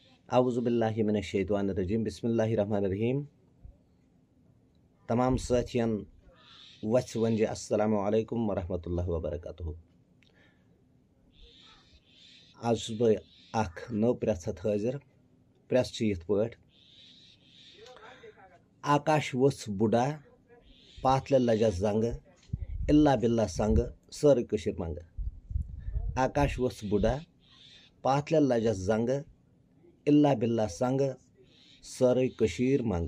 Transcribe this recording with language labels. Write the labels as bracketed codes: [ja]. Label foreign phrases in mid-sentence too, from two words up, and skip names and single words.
[ar] اعوذ باللہ من الشیطان الرجیم بسم اللہ الرحمن الرحیم. [ks] تمام ساتھین وچھ ونجہِ [ar] السلام علیکم ورحمۃ اللہ وبرکاتہ. [ks] آج چھُس بہٕ اکھ نٔو پرٛٮ۪ژھ ہٮ۪تھ حٲضِر. پرٛٮ۪ژھ چھِ یِتھ پٲٹھۍ: آکاش ؤژھ بُڈا پاتھلہِ لجس زنٛگہٕ اِلا بِلا سنٛگہٕ سٲرٕے کٔشیٖر منٛگہٕ. آکاش ؤژھ بُڈا پاتھلہِ لجس زنٛگہٕ اِلا بِلا سنٛگہٕ سٲرٕے کٔشیٖر منٛگہٕ.